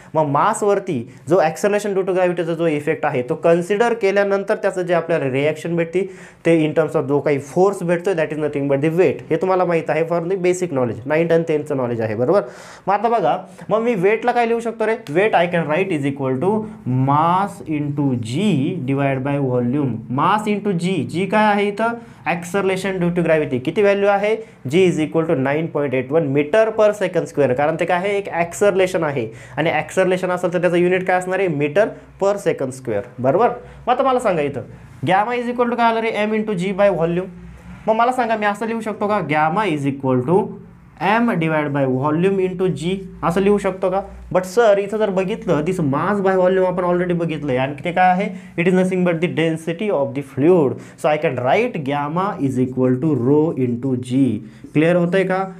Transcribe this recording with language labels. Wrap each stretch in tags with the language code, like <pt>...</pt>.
<mr>मग मासवरती जो acceleration due to ग्रॅव्हिटीचा जो इफेक्ट आहे तो कन्सिडर केल्यानंतर त्याचं जे आपल्याला रिॲक्शन भेटते ते इन टर्म्स ऑफ जो काही फोर्स भेटतो</mr> <en>That is nothing but the weight.</en> <mr>हे तुम्हाला माहीत आहे</mr> <en>for the basic knowledge,</en> <mr>9th आणि 10th नॉलेज आहे, बरोबर. मग आता बघा, मग मी वेटला काय लिहू शकतो रे?</mr> <en>Weight I can write is equal to mass into g divide by volume.</en> <mr>Mass into जी काय आहे इथं? Acceleration due to gravity. किती व्हॅल्यू आहे?</mr> <en>G is equal to 9.81 metre per second square.</en> <mr>कारण ते काय आहे? एक ॲक्सलरेशन आहे आणि ॲक्सलरेशन असेल तर त्याचं युनिट काय असणार आहे?</mr> <en>Metre per second square, बरोबर.</en> <mr>मग आता मला सांगा इथं गॅमा इज इक्वल टू काय आलं रे?</mr> <en>M into g by volume.</en> <mr>मग मला सांगा मी असं लिहू शकतो का?</mr> <en>gamma is equal to m divide by volume into g,</en> <mr>असं लिहू शकतो का? बट सर इथं जर बघितलं</mr> <en>this mass by volume</en> <mr>आपण ऑलरेडी बघितलं आहे आणि ते काय आहे?</mr> <en>It is nothing but the density of the fluid. So I can write gamma is equal to rho into g.</en> <mr>Clear होतंय का?</mr>